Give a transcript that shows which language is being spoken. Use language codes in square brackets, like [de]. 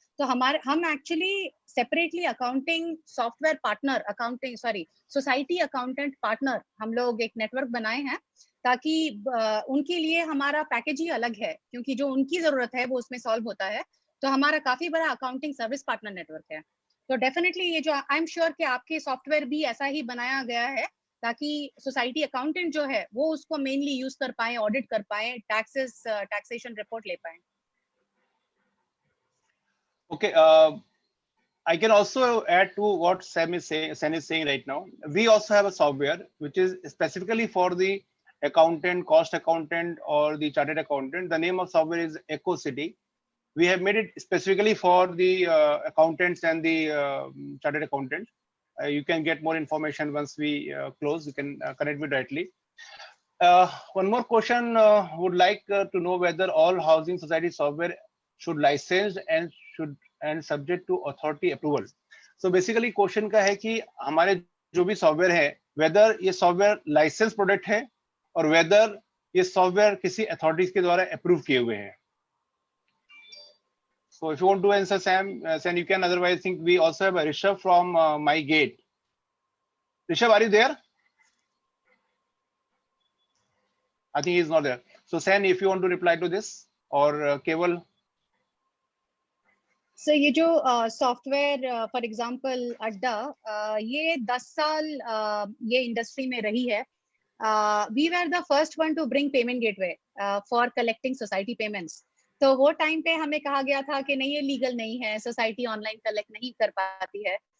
[hi] तो हम actually separately accounting software partner society accountant partner हम लोग एक नेटवर्क बनाए हैं ताकि उनके लिए हमारा पैकेज ही अलग है, क्योंकि जो उनकी जरूरत है वो उसमें सॉल्व होता है. तो हमारा काफी बड़ा अकाउंटिंग सर्विस पार्टनर नेटवर्क है. तो डेफिनेटली ये जो [en] I am sure [hi] कि आपके सॉफ्टवेयर भी ऐसा ही बनाया गया है ताकि सोसाइटी अकाउंटेंट जो है वो उसको मेनली यूज कर पाए, ऑडिट कर पाए, टैक्सेशन रिपोर्ट ले पाए. [en] Okay, I can also add to what Sam is saying right now. We also have a software which is specifically for the accountant, cost accountant, or the chartered accountant. The name of software is EcoCity. We have made it specifically for the accountants and the chartered accountants. You can get more information once we close. You can connect me directly. One more question. Would like to know whether all housing society software should license and subject to authority approval. So basically [hi] question का है कि हमारे जो भी software है weather ये software licence product है और वेदर ये सॉफ्टवेयर किसी अथॉरिटीज के द्वारा अप्रूव किए हुए हैं. [en] So if you want to answer Sam, you can. Otherwise, I think we also have a Rishabh from MyGate. Rishabh, are you there? I think he is not there. So Sam, if you want to reply to this or Keval. [hi] So ये जो software [en] for example [hi] अड्डा ये 10 साल ये industry में रही है. [en] We were the first one to bring payment gateway for collecting society payments. [hi] तो वो टाइम पे हमें कहा गया था कि नहीं ये लीगल नहीं है, सोसाइटी ऑनलाइन कलेक्ट नहीं कर पाती है.